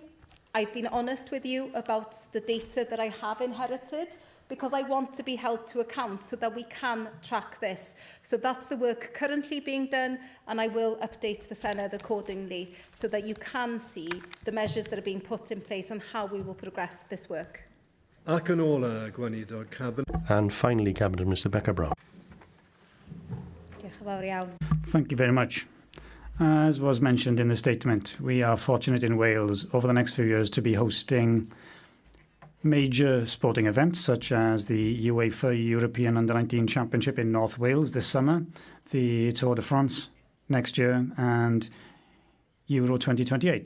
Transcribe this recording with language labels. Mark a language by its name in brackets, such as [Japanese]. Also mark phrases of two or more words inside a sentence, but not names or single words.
[English] I've been honest with you about the data that I have inherited, because I want to be held to account so that we can track this. So that's the work currently being done, and I will update the Senedd accordingly so that you can see the measures that are being put in place and how we will progress this work. [Welsh] Ac yn ola, Gwenidog Cabinet. [English] And finally, Cabinet Minister Beca Brown. Thank you very much. As was mentioned in the statement, we are fortunate in Wales over the next few years to be hosting major sporting events such as the UEFA European Under-19 Championship in North Wales this summer, the Tour de France next year, and Euro 2028.